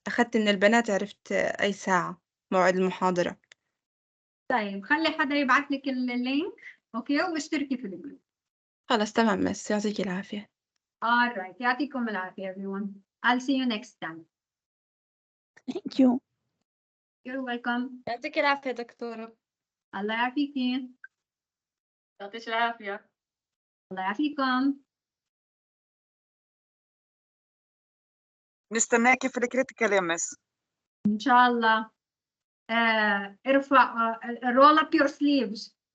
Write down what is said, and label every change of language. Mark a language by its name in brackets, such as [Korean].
[Arabic] أخدت من البنات، عرفت أي ساعة موعد المحاضرة. طيب خلي حدا يبعت لك اللينك، اوكي، واشتركي في الجروب. خلاص تمام، بس يعطيك العافية. [English] alright، [Arabic] يعطيكم العافية [English] everyone. I'll see you next time. Thank you. You're welcome. [Arabic] يعطيك العافية دكتورة. الله يعافيكي. يعطيك العافية. الله يعافيكم. نستناكي في الكريتيكال يا مس. إن شاء الله. ارفع [English] roll up your sleeves.